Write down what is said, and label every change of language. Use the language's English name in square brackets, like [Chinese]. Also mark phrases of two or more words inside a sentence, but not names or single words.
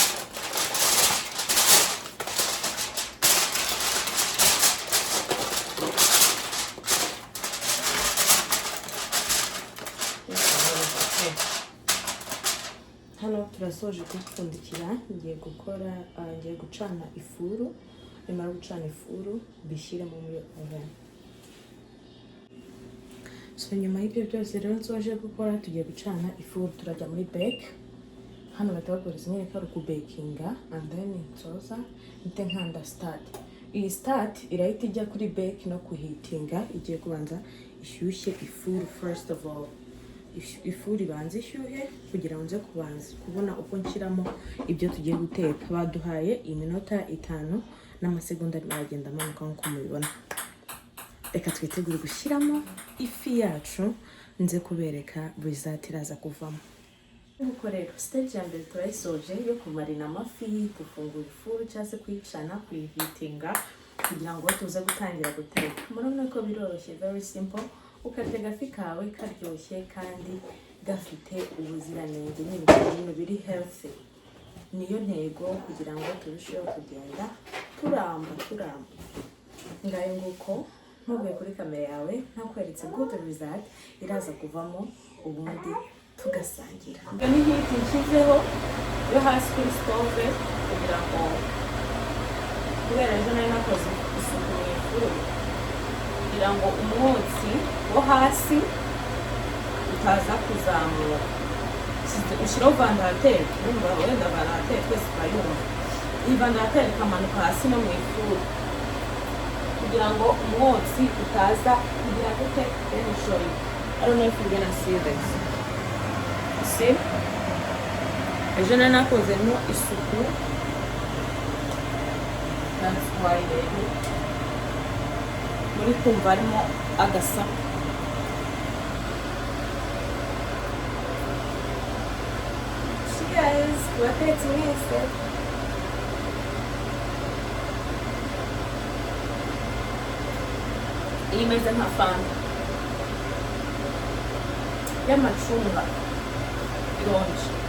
[Kinyarwanda] Hano turasoje kupfundikira, ngiye gucana ifuru, nimara gucana ifuru bishyire mu oven. So nyuma y'ibyo byose rero nsoje gukora, tugiye gucana ifuru, turajya muri bake. Hano batabagoriza nyine kari kubakinga, [English] and then [Kinyarwanda] nsoza nite nkanda start. Iyi start irahita ijya kuri bake no kuhitinga, igiye kubanza ishyushye ifuru [English] first of all. [Kinyarwanda] Ifuru ibanza ishyuhe kugira ngo nze kubona uko nshyiramo ibyo tugiye guteka. Baduhaye iminota 5 n'amasegonda aragenda amanuka nko mubibona. Reka twitegure gushyiramo ifi yacu, nze kubereka result iraza kuvamo. Nuko rero stage ya mbere turayisoje yo kumarina amafi, gufungura ifuru cyangwa se kuyicana, kuyihitinga kugira ngo tuze gutangira guteka. Murabona ko biroroshye, [English] very simple. [Kinyarwanda] Ukatega gafi kawe karyoshye kandi gafite ubuziranenge n'ibintu biri healthy. Niyo ntego kugira ngo turusheho kugenda turamba. Ngayo nguko ntuvuye kuri kamera yawe ntakweretse [English] good result [Kinyarwanda] iraza kuvamo, ubundi tugasangira. Ubwo ni heat nshyizeho yo hasi kuri stove kugira ngo kubera ejo nari nakoze isuku mu ifuru kugira ngo umwotsi wo hasi utaza kuzamuka. Ushyiraho vandarateri, urumva wenda vandarateri twese turayumva. Iyi vandarateri ikamanuka hasi no mu ifuru kugira ngo umwotsi utaza kugira gute. [English] Let me show you. I don't know if you're gonna see this. You see? [Kinyarwanda] Ejo nari nakozemo isuku. [English] That's why [Kinyarwanda] rero muri kumva harimo agasa. Cheers! Watetse mwese. Iyi imeze nka fanta y'amacunga ironje.